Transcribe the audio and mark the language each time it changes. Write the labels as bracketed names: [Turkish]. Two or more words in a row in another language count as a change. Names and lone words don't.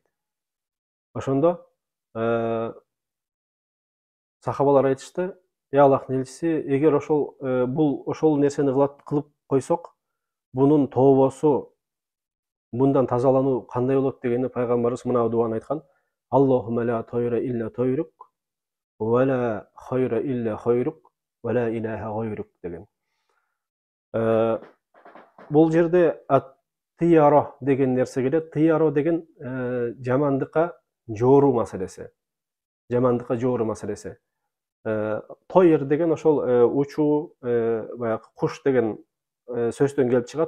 [Kyrgyz] Ошондо сахабалар айтышты, Аллахтын элчиси, эгер ошол нерсени кылып койсок, бунун тообосу, bundan тазалануу кандай болот дегенде пайгамбарыбыз мына дуаны айткан: [Arabic] اللهم لا طير إلا طيرك، ولا خير إلا خيرك، ولا إله غيرك деген. [Kyrgyz] Бул жерде ат-тияро деген нерсе келет. Тияро деген жамандыкка жооруу маселеси. Тойр деген ошол учуу, баягы куш деген сөздөн келип чыгат.